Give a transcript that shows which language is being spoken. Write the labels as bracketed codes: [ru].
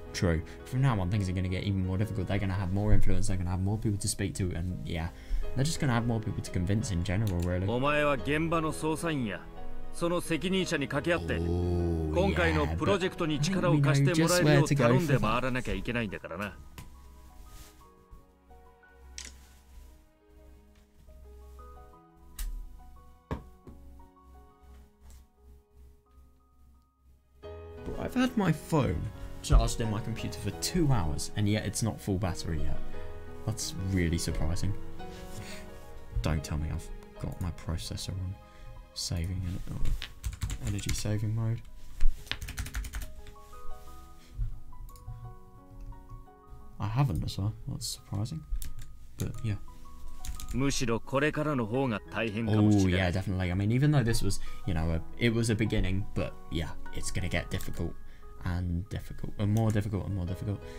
[en] From now on, things are going to get even more difficult. They're going to have more influence. They're going to have more people to speak to, and yeah, they're just going to have more people to convince in general, really. [ja] お前は現場の捜査員やその責任者に掛け合って今回のプロジェクトに力を貸してもらえるよう頼んで回らなきゃいけないんだからな。 [en] I've had my phone charged in my computer for 2 hours, and yet it's not full battery yet. That's really surprising. Don't tell me I've got my processor on saving energy saving mode. I haven't as well. That's surprising. But yeah. [ja] むしろこれからの方が大変かもし [en] Oh [ja] れな [en] yeah, [ja] い。 [en] definitely. I mean, even though this was, you know, it was a beginning, but yeah, it's gonna get difficult and difficult and more difficult and more difficult.